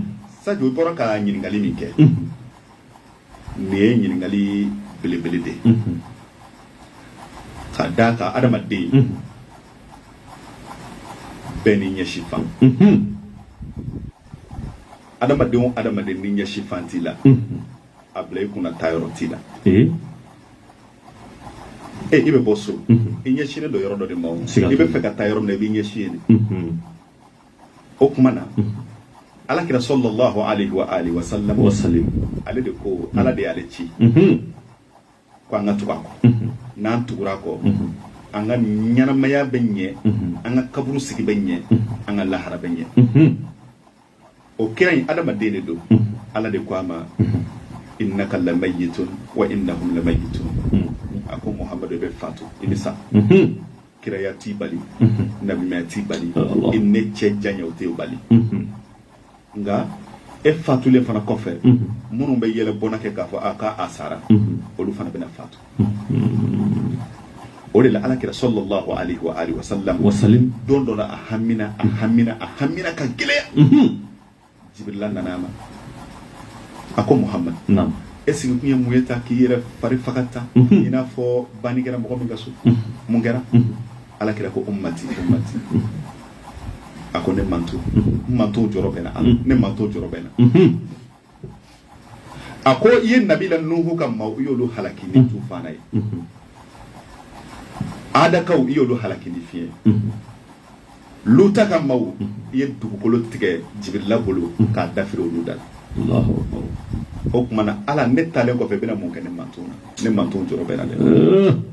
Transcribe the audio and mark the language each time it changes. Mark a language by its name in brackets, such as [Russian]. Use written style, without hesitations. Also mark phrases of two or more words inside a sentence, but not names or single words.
[Bambara] Sadio o bɔra ka ɲininkali min kɛ nin ye ɲininkali belebele de ye ka d'a kan adamaden bɛɛ ni ɲɛsi fan adamaden o adamaden ni ɲɛsi fan t'i la a bila i kunna taa yɔrɔ t'i la i bɛ bɔ so i ɲɛsinnen dɔ yɔrɔ dɔ de ma i bɛ fɛ ka taa yɔrɔ min na i b'i ɲɛsin de o kuma na alakira [Arabic] صلى الله عليه وآله وسلم [Bambara] ale de ko ala de y'ale ci ko an ka tugu a kɔ n'an tugura a kɔ an ka ɲɛnamaya bɛ ɲɛ an ka kaburu sigi bɛ ɲɛ an ka lahara bɛ ɲɛ o kira in adamaden de don ala de ko a ma [Arabic] إنك ميت وإنهم ميتون [Bambara] a ko muhamadu bɛ fatu i bɛ sa kiraya t'i bali nabimaya t'i bali i ne cɛ janya o t'i bali nga e fatulen fana kɔfɛ minnu bɛ yɛlɛ bɔna kɛ k'a fɔ k'a sara olu fana bɛna fatu o de la alakira [Arabic] صلى الله عليه وآله وسلم [Bambara] don dɔ la a hamina ka gɛlɛya Jibrila nana ma a ko Muhammad est-ce que kun ye mun ye ta k'i yɛrɛ fari fagata i n'a fɔ banni kɛra mɔgɔ min ka so mun kɛra alakira ko ummati a ko ne manto jɔrɔ bɛ na ne manto jɔrɔ bɛ na a ko i ye nabila nuhu ka maaw i y'olu halaki ni tufana ye adakaw i y'olu halaki ni fiɲɛ luta ka maaw i ye dugukolo tigɛ Jibrila bolo k'a dafiri olu da la o kuma na ala ne talen kɔfɛ bɛna mun kɛ ne manto jɔrɔ bɛ na dɛ